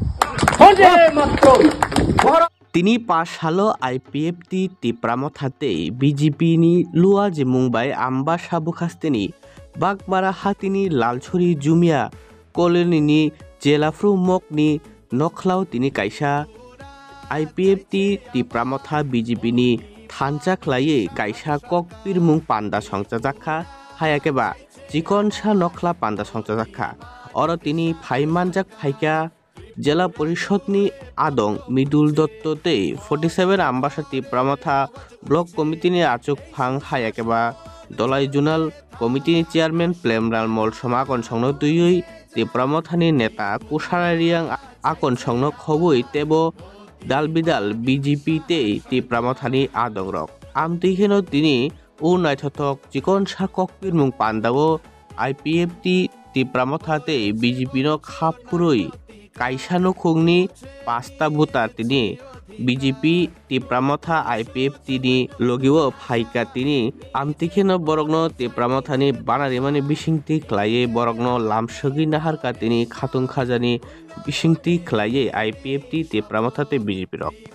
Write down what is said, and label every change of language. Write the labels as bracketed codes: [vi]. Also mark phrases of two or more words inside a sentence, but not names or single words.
[trp] Tini pas halo IPF ti Tipramothatte BJP ni lua je Mumbai amba sabukasteni Bagmara hatini Lalchori Jumia koloni ni Jelafru Mokni Noklau tini kaisa IPF ti Tipramotha BJP ni thanjak laye kaisa kokpir mung panda songchajakha hayakeba Jikonsa Nokla panda songchajakha oro tini phaimanjak phaika জেলা পরিষদনি আদং মিদুল দত্ততে 47 আম্বাসা তিপ্রামথা ব্লক কমিটিনি আচুক ফাং হায়াকেবা দলাই জোনাল কমিটিনি চেয়ারম্যান প্লেমরাল মল সমাকন সংন দুই তিপ্রামথানি নেতা কুসারারিয়াং আকন সংন খবই তেব দালবিদাল বিজেপি তে তিপ্রামথানি আদং রক আমতিখেন তিনি ও নাইথক চিকন সাককপির মুং পান্দাও আইপিএফ টি তিপ্রামথাতে বিজেপি ন খাপুরই কাইসানো খুংনি পাঁচটা ভোটার তিনি বিজেপি তিপ্রামথা আইপিএফ তিনি লগিও ফাইকা তিনি আমতিখেন বরগ্ন তিপ্রামথানি বানারিমানি বিসিংতি খ্লায়ে বরগ্ন লামসগি নাহারকা তিনি খাতুং খাজানি বিসিংতি খ্লায়ে আইপিএফ টি তিপ্রামথাতে বিজেপি রক